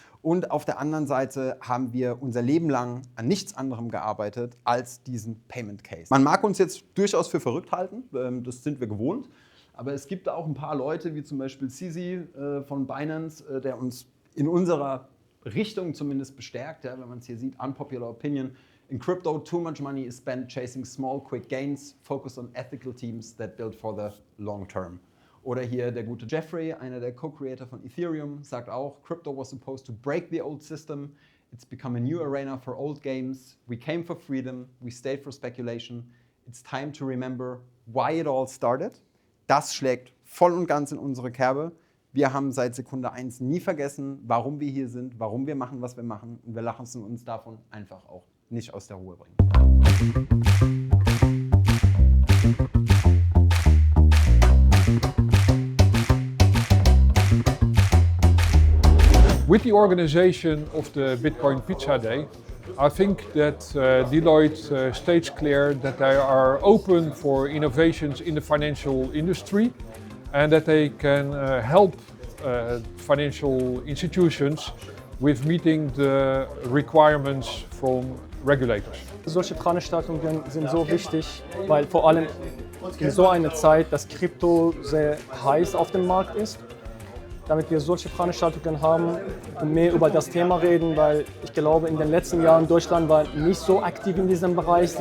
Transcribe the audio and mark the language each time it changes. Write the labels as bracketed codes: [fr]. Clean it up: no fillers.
[de] Und auf der anderen Seite haben wir unser Leben lang an nichts anderem gearbeitet als diesen Payment Case. Man mag uns jetzt durchaus für verrückt halten, das sind wir gewohnt. Aber es gibt auch ein paar Leute, wie zum Beispiel Sisi von Binance, der uns in unserer Richtung zumindest bestärkt, ja, wenn man es hier sieht, [en] unpopular opinion. In crypto, too much money is spent chasing small, quick gains, focus on ethical teams that build for the long term. Oder hier der gute Jeffrey, einer der Co-Creator von Ethereum, sagt auch, Crypto was supposed to break the old system. It's become a new arena for old games. We came for freedom, we stayed for speculation. It's time to remember why it all started. [de] Das schlägt voll und ganz in unsere Kerbe. Wir haben seit Sekunde 1 nie vergessen, warum wir hier sind, warum wir machen, was wir machen. Und wir lassen uns davon einfach auch nicht aus der Ruhe bringen. [en] With the organization of the Bitcoin Pizza Day, I think that Deloitte states clear that they are open for innovations in the financial industry and that they can help financial institutions with meeting the requirements from regulators. [de] Solche Veranstaltungen sind so wichtig, weil vor allem in so einer Zeit, dass Krypto sehr heiß auf dem Markt ist, damit wir solche Veranstaltungen haben und mehr über das Thema reden, weil ich glaube, in den letzten Jahren Deutschland war nicht so aktiv in diesem Bereich.